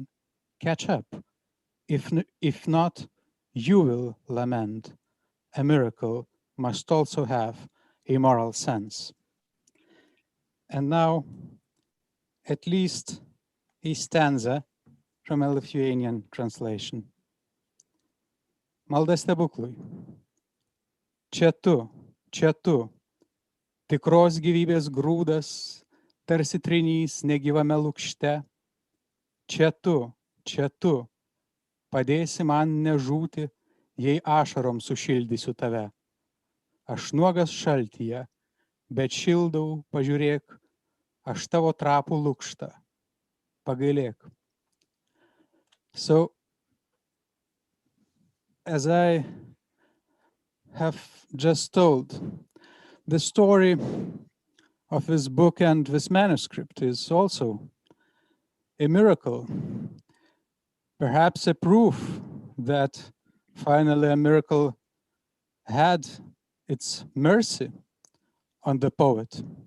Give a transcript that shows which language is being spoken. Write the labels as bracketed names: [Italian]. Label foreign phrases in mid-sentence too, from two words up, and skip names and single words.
[English] Catch up. If not, you will lament. A miracle must also have a moral sense. And now, at least a stanza from a Lithuanian translation. [Lithuanian] Malda stebuklui. Čia tu, tikros gyvybės grūdas, tarsi trinys negyvame lukšte. Čia tu, padėsi man nežūti, jei ašarom sušildysiu tave. Aš nuogas šaltyje, bet šildau, pažiūrėk, aš tavo trapų lukštą. Pagailėk. [English] So, as I have just told, the story of this book and this manuscript is also a miracle, perhaps a proof that finally a miracle had its mercy on the poet.